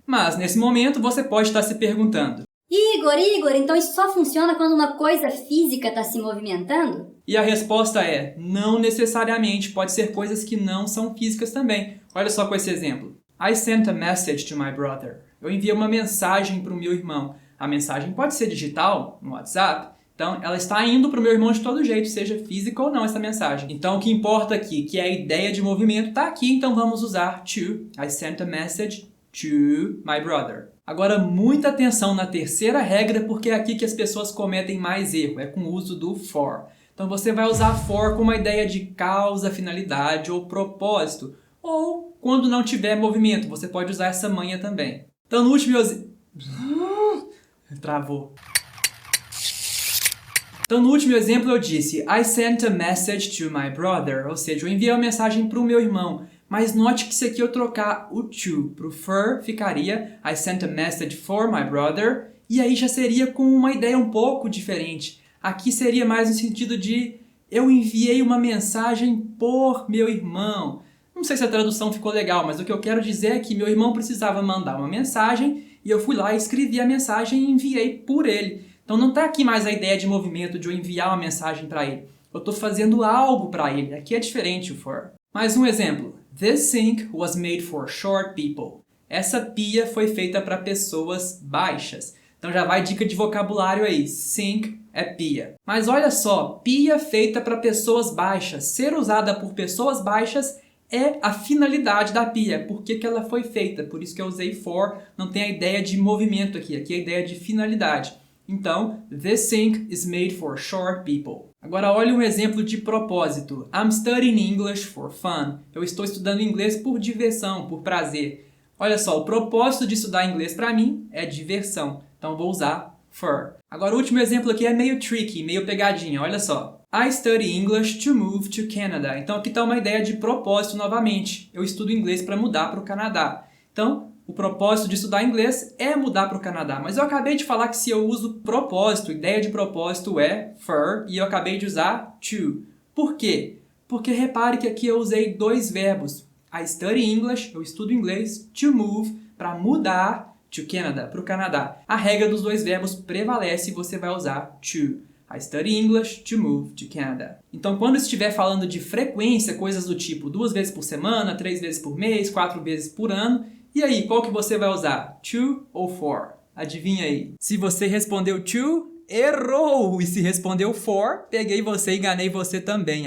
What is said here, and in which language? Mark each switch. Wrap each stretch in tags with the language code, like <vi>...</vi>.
<pt>Mas nesse momento você pode estar se perguntando: Igor, então isso só funciona quando uma coisa física está se movimentando? E a resposta é, não necessariamente, pode ser coisas que não são físicas também. Olha só com esse exemplo.</pt> <en>I sent a message to my brother.</en> <pt>Eu enviei uma mensagem para o meu irmão. A mensagem pode ser digital, no WhatsApp. Então, ela está indo para o meu irmão de todo jeito, seja física ou não essa mensagem. Então, o que importa aqui, que a ideia de movimento está aqui, então vamos usar to.</pt> <en>I sent a message to my brother.</en> <pt>Agora, muita atenção na terceira regra, porque é aqui que as pessoas cometem mais erro, é com o uso do for. Então, você vai usar for com uma ideia de causa, finalidade ou propósito. Ou, quando não tiver movimento, você pode usar essa manha também. Então, no último Travou. Então, no último exemplo, eu disse</pt> <en>I sent a message to my brother.</en> <pt>Ou seja, eu enviei uma mensagem para o meu irmão. Mas note que se aqui eu trocar o to para o for, ficaria</pt> <en>I sent a message for my brother.</en> <pt>E aí já seria com uma ideia um pouco diferente. Aqui seria mais no sentido de eu enviei uma mensagem por meu irmão. Não sei se a tradução ficou legal, mas o que eu quero dizer é que meu irmão precisava mandar uma mensagem e eu fui lá e escrevi a mensagem e enviei por ele. Então não está aqui mais a ideia de movimento, de eu enviar uma mensagem para ele. Eu estou fazendo algo para ele. Aqui é diferente o for. Mais um exemplo.</pt> <en>This sink was made for short people.</en> <pt>Essa pia foi feita para pessoas baixas. Então já vai dica de vocabulário aí. Sink é pia. Mas olha só, pia feita para pessoas baixas. Ser usada por pessoas baixas é a finalidade da pia. Por que ela foi feita? Por isso que eu usei for. Não tem a ideia de movimento aqui. Aqui é a ideia de finalidade.</pt> <en>Então, this sink is made for short people.</en> <pt>Agora olha um exemplo de propósito.</pt> <en>I'm studying English for fun.</en> <pt>Eu estou estudando inglês por diversão, por prazer. Olha só, o propósito de estudar inglês para mim é diversão. Então vou usar for. Agora o último exemplo aqui é meio tricky, meio pegadinha. Olha só.</pt> <en>I study English to move to Canada.</en> <pt>Então aqui está uma ideia de propósito novamente. Eu estudo inglês para mudar para o Canadá. Então, o propósito de estudar inglês é mudar para o Canadá. Mas eu acabei de falar que se eu uso propósito, ideia de propósito é for, e eu acabei de usar to. Por quê? Porque repare que aqui eu usei dois verbos.</pt> <en>I study English,</en> <pt>eu estudo inglês, to move, para mudar, to Canada, para o Canadá. A regra dos dois verbos prevalece e você vai usar to.</pt> <en>I study English to move to Canada.</en> <pt>Então, quando estiver falando de frequência, coisas do tipo 2 vezes por semana, 3 vezes por mês, 4 vezes por ano, e aí, qual que você vai usar? To ou for? Adivinha aí. Se você respondeu to, errou! E se respondeu for, peguei você e enganei você também.</pt>